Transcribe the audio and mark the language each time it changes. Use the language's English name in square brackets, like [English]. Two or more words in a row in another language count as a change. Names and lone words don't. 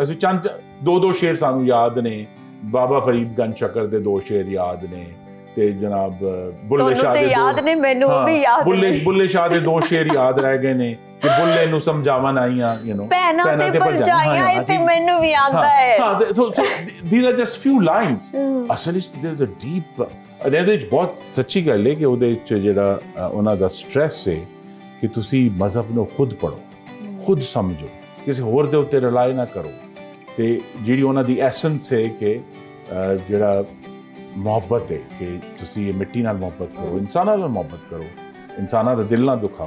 [Punjabi] ਅਸੀਂ ਚੰਦ ਦੋ ਸ਼ੇਰ ਸਾਨੂੰ ਯਾਦ ਨੇ, ਬਾਬਾ ਫਰੀਦ ਗੰਜ ਸ਼ਕਰ ਦੇ 2 ਸ਼ੇਰ ਯਾਦ ਨੇ, ਤੇ ਜਨਾਬ ਬੁੱਲੇ ਸ਼ਾਹ ਦੇ ਯਾਦ ਨੇ, ਮੈਨੂੰ ਵੀ ਯਾਦ ਬੁੱਲੇ ਸ਼ਾਹ ਦੇ 2 ਸ਼ੇਰ ਯਾਦ ਰਹਿ ਗਏ ਨੇ ਕਿ ਬੁੱਲੇ ਨੂੰ ਸਮਝਾਵਨ ਆਈਆਂ, ਭੈਣਾਂ ਤੇ ਭਰਜਾਈਆਂ, ਤੇ ਮੈਨੂੰ ਵੀ ਆਉਂਦਾ ਹੈ। [English] so these are just few lines। [Punjabi] ਅਸਲ 'ਚ [English] there's a deep, [Punjabi] ਇਹਦੇ ਵਿੱਚ ਬਹੁਤ ਸੱਚੀ ਗੱਲ ਹੈ ਕਿ ਉਹਦੇ ਵਿੱਚ ਜਿਹੜਾ ਉਹਨਾਂ ਦਾ ਸਟ੍ਰੈਸ ਹੈ ਕਿ ਤੁਸੀਂ ਮਜ਼ਹਬ ਨੂੰ ਖੁਦ ਪੜ੍ਹੋ, ਖੁਦ ਸਮਝੋ, ਕਿਸੇ ਹੋਰ ਦੇ ਉੱਤੇ ਰਿਲਾਈ ਨਾ ਕਰੋ। ਤੇ ਜਿਹੜੀ ਉਹਨਾਂ ਦੀ ਐਸੈਂਸ ਹੈ ਕਿ ਜਿਹੜਾ ਮੁਹੱਬਤ ਹੈ ਕਿ ਤੁਸੀਂ ਮਿੱਟੀ ਨਾਲ ਮੁਹੱਬਤ ਕਰੋ, ਇਨਸਾਨਾਂ ਨਾਲ ਮੁਹੱਬਤ ਕਰੋ, ਇਨਸਾਨਾਂ ਦਾ ਦਿਲ ਨਾ ਦੁਖਾਓ।